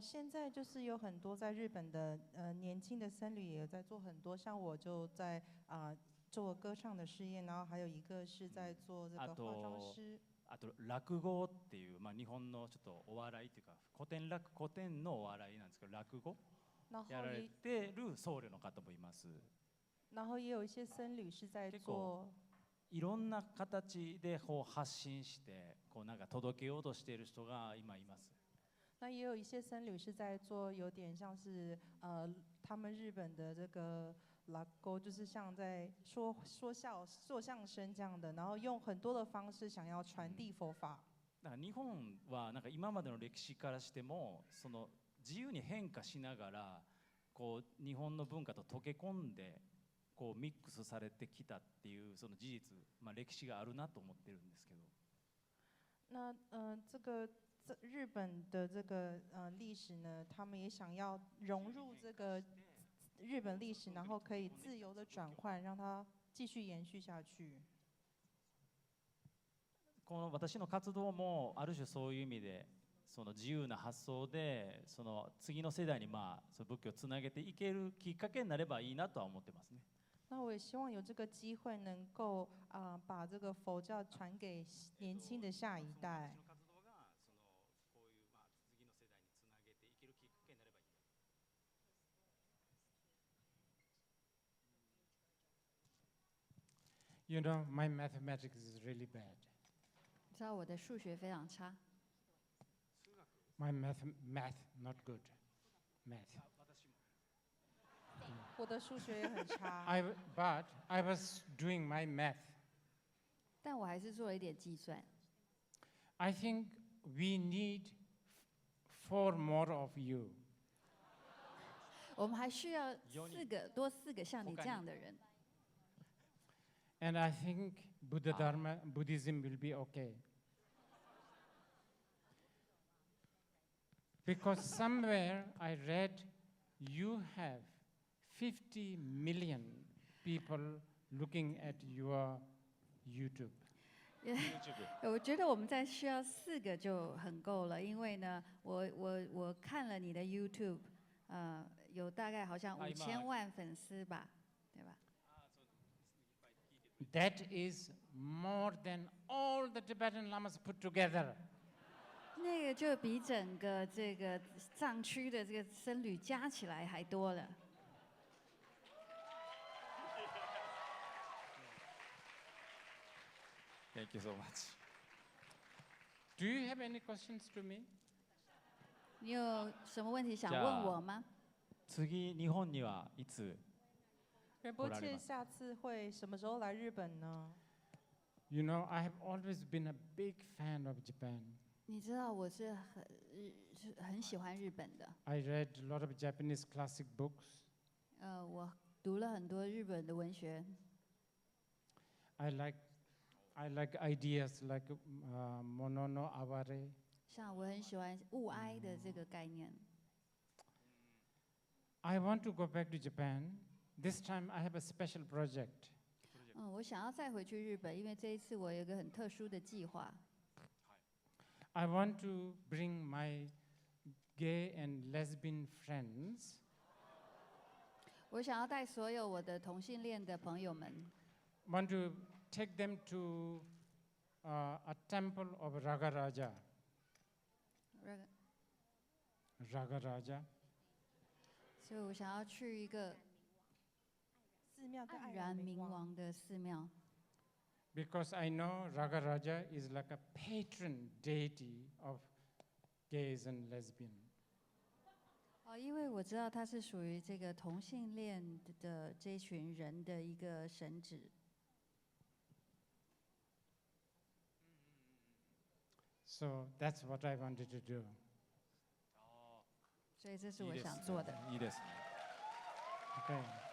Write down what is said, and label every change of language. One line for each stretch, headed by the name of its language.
Chinese: 现在就是有很多在日本的年轻的僧侣也在做很多，像我就在做歌唱的事业，然后还有一个是在做这个化妆师。
Japanese: あと落語っていう、日本のちょっとお笑いっていうか古典のお笑いなんですけど、落語やられてる僧侶の方もいます。
Chinese: 然后也有一些僧侣是在做
Japanese: いろんな形でこう発信してこうなんか届けようとしている人が今います。
Chinese: 那也有一些僧侣是在做有点像是他们日本的这个拉勾，就是像在说相声这样的，然后用很多的方式想要传递佛法。
Japanese: だから日本はなんか今までの歴史からしてもその自由に変化しながらこう日本の文化と溶け込んでこうミックスされてきたっていうその事実、歴史があるなと思ってるんですけど。
Chinese: 那日本的这个历史呢，他们也想要融入这个日本历史，然后可以自由的转换，让它继续延续下去。
Japanese: この私の活動もある種そういう意味でその自由な発想でその次の世代にその仏教をつなげていけるきっかけになればいいなとは思ってますね。
Chinese: 那我也希望有这个机会，能够把这个佛教传给年轻的下一代。
English: You know, my mathematics is really bad.
Chinese: 知道我的数学非常差，
English: My math not good. Math.
Chinese: 我的数学也很差。
English: But I was doing my math.
Chinese: 但我还是做了一点计算。
English: I think we need 4 more of you.
Chinese: 我们还需要多四个像你这样的人。
English: And I think Buddhism will be okay. Because somewhere I read you have 50 million people looking at your YouTube.
Chinese: 我觉得我们再需要4个就很够了，因为呢，我看了你的 YouTube， 有大概好像5000万粉丝吧，对吧？
English: That is more than all the Tibetan Lamas put together.
Chinese: 那个就比整个这个藏区的这个僧侣加起来还多了。
English: Thank you so much. Do you have any questions to me?
Chinese: 你有什么问题想问我吗？
Japanese: 次日本にはいつ？
Chinese: 仁波切下次会什么时候来日本呢？
English: You know, I have always been a big fan of Japan.
Chinese: 你知道我是很喜欢日本的。
English: I read a lot of Japanese classic books.
Chinese: 我读了很多日本的文学。
English: I like ideas like Mono no Aware.
Chinese: 像我很喜欢物哀的这个概念。
English: I want to go back to Japan. This time I have a special project.
Chinese: 我想要再回去日本，因为这一次我有一个很特殊的计划。
English: I want to bring my gay and lesbian friends
Chinese: 我想要带所有我的同性恋的朋友们，
English: want to take them to a temple of Ragaraja. Ragaraja.
Chinese: 所以我想要去一个寺庙叫黯然冥王的寺庙。
English: Because I know Ragaraja is like a patron deity of gays and lesbians.
Chinese: 因为我知道他是属于这个同性恋的这一群人的一个神祇。
English: So that's what I wanted to do.
Chinese: 所以这是我想做的。
Japanese: いいですね。
English: Okay.